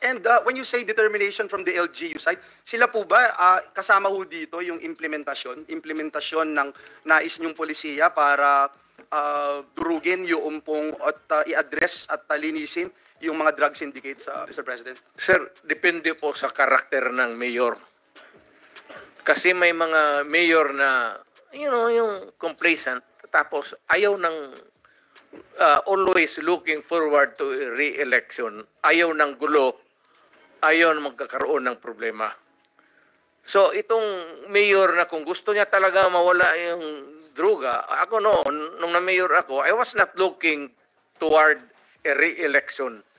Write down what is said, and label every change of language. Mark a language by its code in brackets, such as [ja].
[en] And when you say determination from the LGU side, [tl] sila po ba kasama ho dito yung implementasyon ng nais niyong polisiya para durugin yung pong at i-address at linisin yung mga drug syndicates, Mr. President? Sir, depende po sa karakter ng mayor. Kasi may mga mayor na, yung complacent, tapos ayaw ng [en] always looking forward to re-election. [tl] Ayaw ng gulo, ayaw na magkakaroon ng problema. So itong mayor na kung gusto niya talaga mawala yung droga, ako noon, nung na-mayor ako, [en] I was not looking toward a re-election.